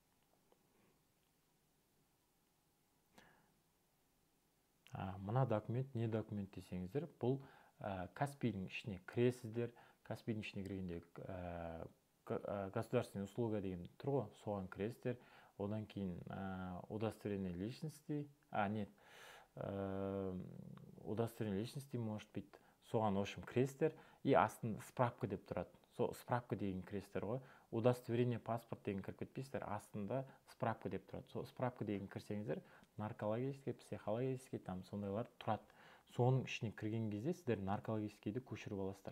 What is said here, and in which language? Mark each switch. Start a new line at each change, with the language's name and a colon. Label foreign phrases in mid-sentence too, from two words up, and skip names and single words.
Kazakh: Мына документ, не документ десеңіздер, бұл Каспийдің ішіне кіресіздер. Каспийдің ішіне кіргенде
Russian: государственная услуга
Kazakh: деген тұр ғой, соған кіресіздер. Одан кейін
Russian: удостоверение личности, нет, удостоверение личности может быть,
Kazakh: соған ошым кіресіздер. И астында справка деп тұрады. Справка деген кіресіздер ғой.
Russian: Удостоверение паспорт
Kazakh: деген кіріп кетпейсіздер. Астында справка деп тұрады. Справка деген кірсеңіздер,
Russian: наркологический, психологический,
Kazakh: там сондайлар тұрады. Соның ішіне кірген кезде сіздер наркологическийді көшіріп аласыздар.